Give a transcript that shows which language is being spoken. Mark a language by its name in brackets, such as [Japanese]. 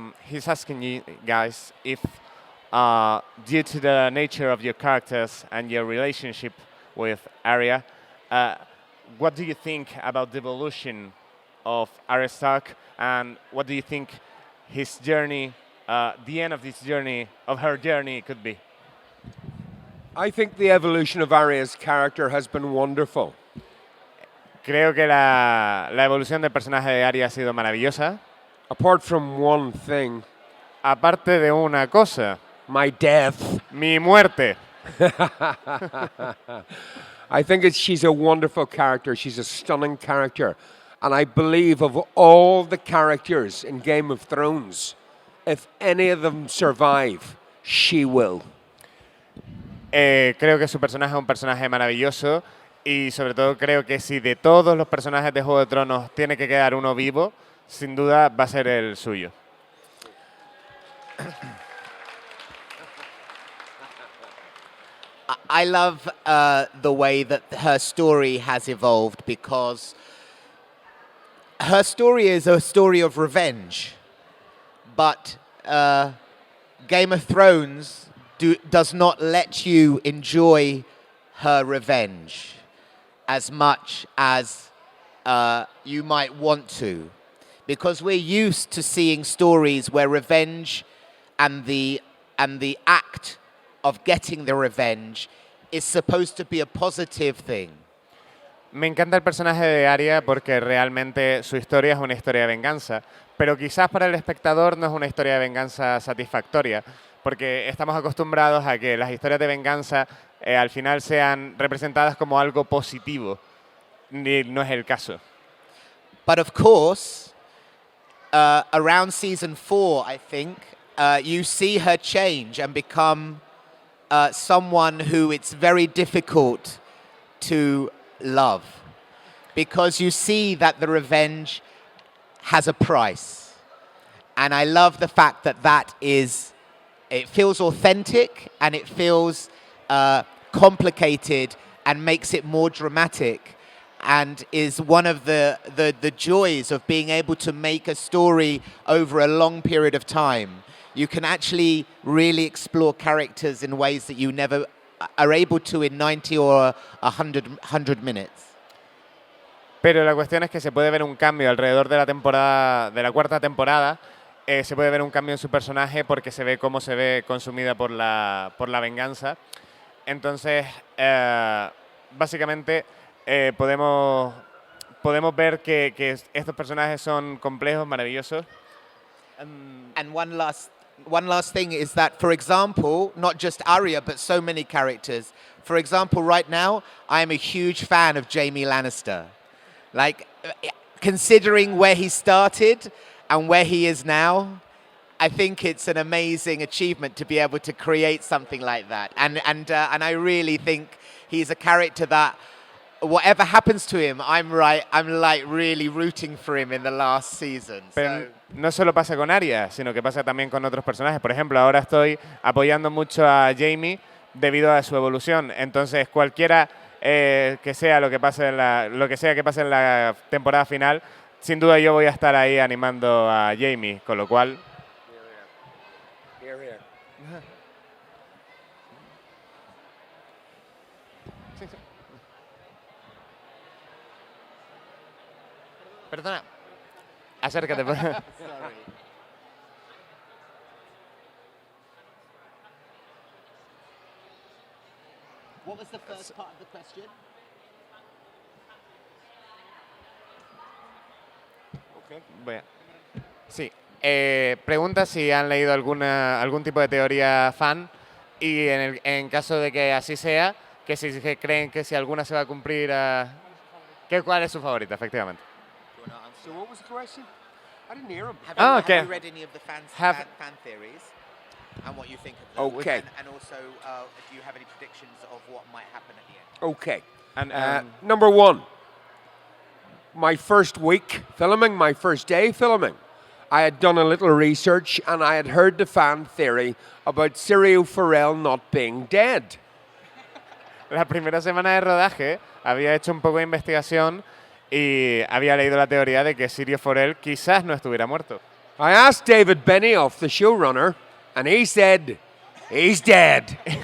[English] He's asking you guys if, due to the nature of your characters and your relationship with Arya, what do you think about the evolution of Arya Stark, and what do you think his journey, the end of this journey, of her journey, could be? I think the evolution of Arya's character has been wonderful. [Spanish] Creo que la evolución del personaje de Arya ha sido maravillosa. [English] Apart from one thing, [Spanish] Aparte de una cosa, [English] my death. [Spanish] mi muerte. [English] I think she's a wonderful character. She's a stunning character. And I believe of all the characters in Game of Thrones, if any of them survive, she will. [Spanish] Creo que su personaje es un personaje maravilloso y sobre todo creo que si de todos los personajes de Juego de Tronos tiene que quedar uno vivo, sin duda va a ser el suyo. [English] I love the way that her story has evolved, because her story is a story of revenge, but Game of Thrones does not let you enjoy her revenge as much as you might want to, because we're used to seeing stories where revenge and the act of getting the revenge is supposed to be a positive thing. [Spanish] Me encanta el personaje de Arya porque realmente su historia es una historia de venganza, pero quizás para el espectador no es una historia de venganza satisfactoria, porque estamos acostumbrados a que las historias de venganza al final sean representadas como algo positivo, y no es el caso. [English] But of course, around season 4, I think, you see her change and become someone who it's very difficult to love, because you see that the revenge has a price. And I love the fact that it feels authentic, and it feels complicated and makes it more dramatic, and is one of the joys of being able to make a story over a long period of time. You can actually really explore characters in ways that you never are able to in 90 or 100 minutes. [Spanish] Pero la cuestión es que se puede ver un cambio alrededor de la temporada, de la cuarta temporada. Se puede ver un cambio en su personaje porque se ve cómo se ve consumida por la venganza. Entonces, básicamente, podemos ver que estos personajes son complejos, maravillosos. [English] And one last thing is that, for example, not just Arya, but so many characters. For example, right now, I am a huge fan of Jaime Lannister. Like, considering where he started and where he is now, I think it's an amazing achievement to be able to create something like that. And I really think he's a character that, whatever happens to him, I'm like really rooting for him in the last season. [Spanish] Pero no solo pasa con Arya, sino que pasa también con otros personajes. Por ejemplo, ahora estoy apoyando mucho a Jaime debido a su evolución. Entonces, cualquiera que sea lo que pase en la temporada final, sin duda yo voy a estar ahí animando a Jaime, con lo cual. Perdona. Acércate. [English] Sorry. What was the first part of the question? [Spanish] Okay. Sí. Pregunta si han leído algún tipo de teoría fan y en caso de que así sea, que si que creen que si alguna se va a cumplir, ¿cuál es su favorita, efectivamente? [English] So what was the question? I didn't hear him. Have you read any of the fan theories? And what you think of them. Okay. And also, do you have any predictions of what might happen at the end? Okay. And, Number one, my first week filming, my first day filming, I had done a little research and I had heard the fan theory about Sirio Farrell not being dead. [Spanish] la primera semana de rodaje había hecho un poco de investigación y había leído la teoría de que Sirio Farrell quizás no estuviera muerto. [English] I asked David Benioff, the showrunner, and he said, he's dead.